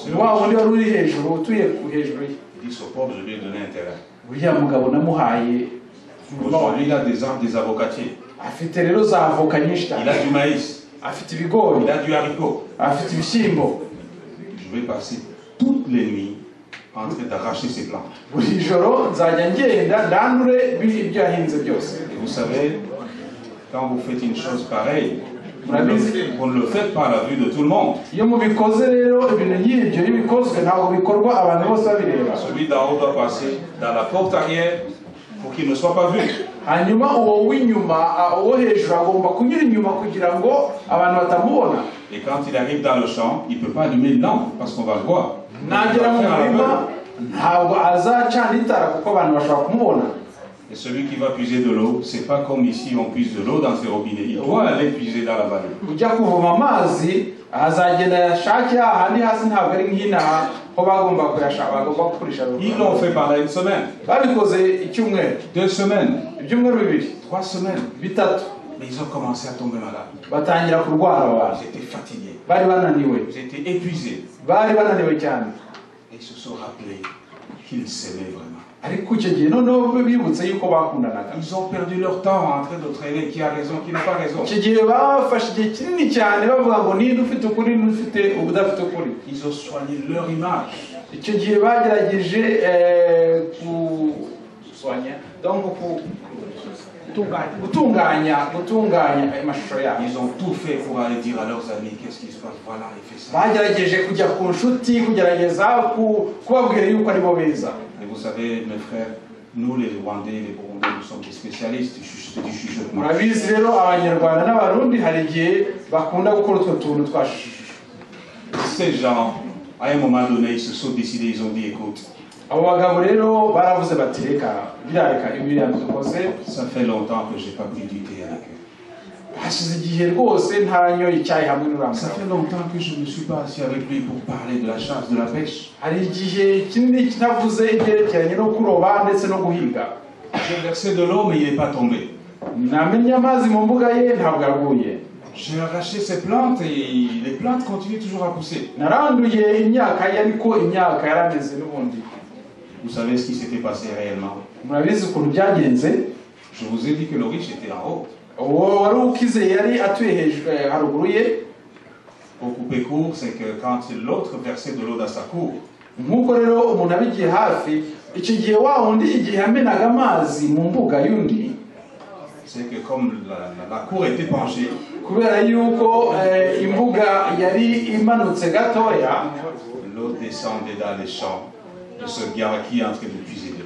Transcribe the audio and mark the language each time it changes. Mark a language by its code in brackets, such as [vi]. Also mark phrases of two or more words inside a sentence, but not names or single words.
[rw] ni wa wundi wari uri hejuru utuye hejuru ye. [fr] Il dit, ce pauvre, je lui ai donné un terrain. [rw] uriya mugabo namuhaye. [fr] Aujourd'hui, il a des arbres, des avocatiers. [rw] afite rero za avoka nyinshi [fr] Il [rw] cyane. [fr] a du maïs. [rw] afite ibigori. [fr] Il a du haricot. [rw] afite ibishyimbo. [fr] Je vais passer toutes les nuits en train d'arracher ses plantes. [rw] buri joro nzajya ngenda ndandure ibyo yahinze byose. [fr] Et vous savez, quand vous faites une chose pareille, vous ne le faites pas à la vue de tout le monde. [rw] iyo mubikoze rero ibintu nk'ibyo iyo bikozwe ntabwo bikorwa abantu bose babireba. [fr] Celui d'en haut doit passer dans la porte arrière pour qu'il ne soit pas vu. [rw] hanyuma uwo w'inyuma uwo hejuru agomba kunyura inyuma kugira ngo abantu batamubona. [fr] Et quand il arrive dans le champ, il ne peut pas allumer une lampe parce qu'on va le voir. [rw] nagera mu murima ntabwo azacana itara kuko abantu bashobora kumubona. [fr] Et celui qui va puiser de l'eau, c'est pas comme ici on puise de l'eau dans ces robinets. Il doit aller puiser dans la vallée. [rw] ujya kuvoma amazi azagenda yashake ahandi hasi, ntabwo ari nk'inaha ho bagomba kuyashaka, bagomba gukoresha. [fr] Ils l'ont fait pendant une semaine, [rw] babikoze icyumweru, [fr] 2 semaines, [rw] ibyumweru bibiri, [fr] 3 semaines. [rw] bitatu, [fr] Mais ils ont commencé à tomber malades. [rw] batangira kurwara abantu. [fr] Ils étaient fatigués. [rw] bari bananiwe, [fr] Ils étaient épuisés. [rw] bari bananiwe cyane. [fr] Et ils se sont rappelés qu'ils s'aimaient vraiment. [rw] ariko icyo gihe noneho bibutse yuko bakundanaga. [fr] Ils ont perdu leur temps en train de traîner qui a raison, qui n'a pas raison. [rw] icyo gihe bafashe igihe kinini cyane bavuga ngo ninde ufite ukuri n'ufite ubudafite ukuri. [fr] Ils ont soigné leur image. [rw] icyo gihe bagerageje gutunganya amashusho yabo. [fr] Ils ont tout fait pour aller dire à leurs amis qu'est-ce qui se passe. Voilà, il fait ça. [rw] bagerageje kujya ku nshuti kugerageza kubabwira yuko aribo beza. [fr] Et vous savez, mes frères, nous les Rwandais, les Burundais, nous sommes des spécialistes du chuchotement. [rw] murabizi rero abanyarwanda n'abarundi hari igihe bakunda gukora utwo tuntu twa [fr] Ces gens, à un moment donné, ils se sont décidés, ils ont dit, écoute, [rw] abo bagabo rero baravuze bati reka birareka ibiriya dukoze. [fr] ça fait longtemps que j'ai pas pris du thé avec eux. [rw] hashize igihe rwose ntanyoye icyayi hamwe n'uriya [fr] Ça fait [rw] mugabo. [fr] longtemps que je ne suis pas assis avec lui pour parler de la chasse, de la pêche. [rw] hari igihe kinini kinavuze ibyerekeranye no kuroba ndetse no guhiga. [fr] J'ai versé de l'eau, mais il n'est pas tombé. [rw] namenye amazi mu mbuga ye ntabwo yaguye. [fr] J'ai arraché ses plantes et les plantes continuent toujours à pousser. [rw] naranduye imyaka ye ariko imyaka yarameze n'ubundi. [fr] Vous savez ce qui s'était passé réellement? [rw] murabizi ukuntu byagenze. [fr] Je vous ai dit que le riche était en haut. [rw] uwo wari ukize yari atuye hejuru haruguru ye. [fr] Pour couper court, c'est que quand l'autre versait de l'eau dans sa cour, [rw] nk'uko rero umuntu abigiye hafi icyo gihe wa wundi igihe amenaga amazi mu mbuga y'undi, [fr] c'est que comme la cour était penchée, [rw] kubera yuko imbuga yari imanutse gatoya, [fr] l'eau descendait dans les champs de ce gars qui est en train de puiser de l'eau.